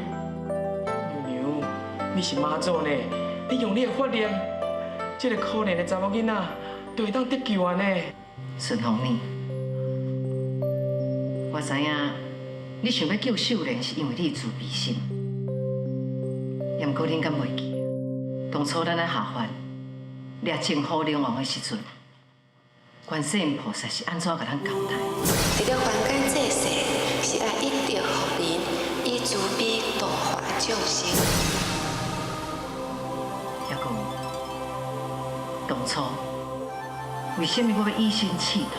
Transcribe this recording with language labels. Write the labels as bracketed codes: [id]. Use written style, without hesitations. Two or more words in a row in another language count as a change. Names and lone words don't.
[nan] 娘娘，你是妈祖呢，你用你的法力，这个可怜的查某囡仔就会当得救啊呢。顺风呢？我知影你想要救秀莲，是因为你自卑心。也毋过恁敢袂记，当初咱在下凡掠净火灵王的时阵，观世音菩萨是安怎甲咱交代？伫了凡间这世，是爱一直互人以慈悲度化众生。也讲，当初为什么我要以身试图？